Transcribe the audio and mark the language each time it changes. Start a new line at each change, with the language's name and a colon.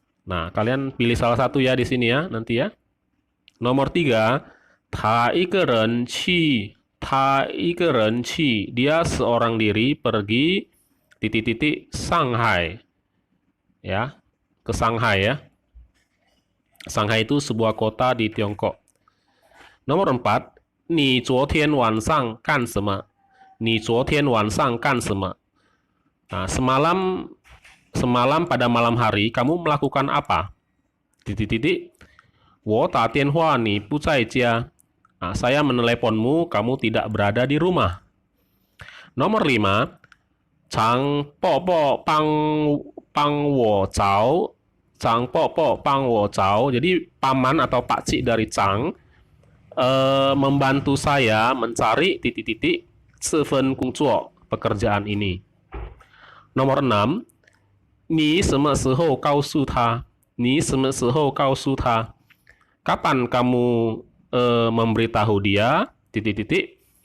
Indonesian: Nah, kalian pilih salah satu ya di sini ya, nanti ya. Nomor 3,
Chinese: 他一个人去,
Indonesian: dia seorang diri pergi titik-titik Shanghai. Ya, ke Shanghai ya. Shanghai itu sebuah kota di Tiongkok.
Chinese: Nomor 4, 你昨天晚上干什么? 你昨天晚上干什么?
Indonesian: Nah, semalam pada malam hari kamu melakukan apa?
Chinese: Titik-titik. 我打电话你不在家.
Indonesian: Saya meneleponmu, kamu tidak berada di rumah.
Chinese: Nomor 5, 常婆婆帮我找. 常婆婆帮我找.
Indonesian: Jadi paman atau pakcik dari Chang membantu saya mencari titik-titik
Chinese: 这份工作,
Indonesian: pekerjaan ini.
Chinese: Nomor 6, 你什么时候告诉他? 你什么时候告诉他?
Indonesian: Kapan kamu memberitahu dia titik-titik?